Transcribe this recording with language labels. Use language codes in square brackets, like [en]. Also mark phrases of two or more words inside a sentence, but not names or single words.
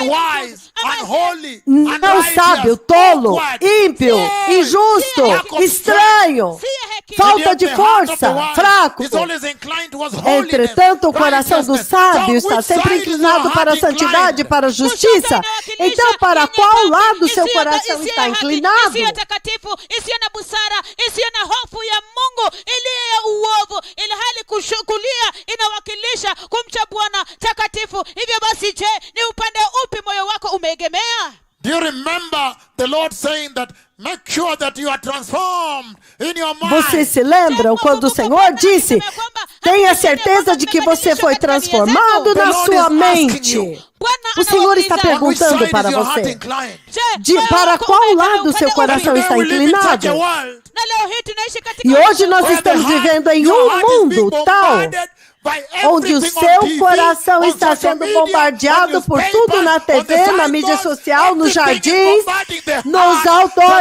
[pt] Não sábio, tolo, ímpio, injusto, estranho, falta de força, fraco. Entretanto, o coração do sábio está sempre inclinado para a santidade, para a justiça. Então, para qual lado seu coração está inclinado? [sw] Isiyo na busara, isiyo na hofu ya Mungu, iliyo ya uovu, ilhali kulia inawakilisha kumcha Bwana takatifu. Hivyo basi, je, ni upande upi moyo wako umeegemea? [en] Do you remember the Lord saying that make sure that you are transformed in your mind? [pt] Vocês se lembram quando o Senhor disse: tenha certeza de que você foi transformado na sua mente. O Senhor está perguntando para você: para qual lado seu coração está inclinado? E hoje nós estamos vivendo em um mundo tal onde o seu coração está sendo bombardeado por tudo na TV, na mídia social, nos jardins, nos outdoors.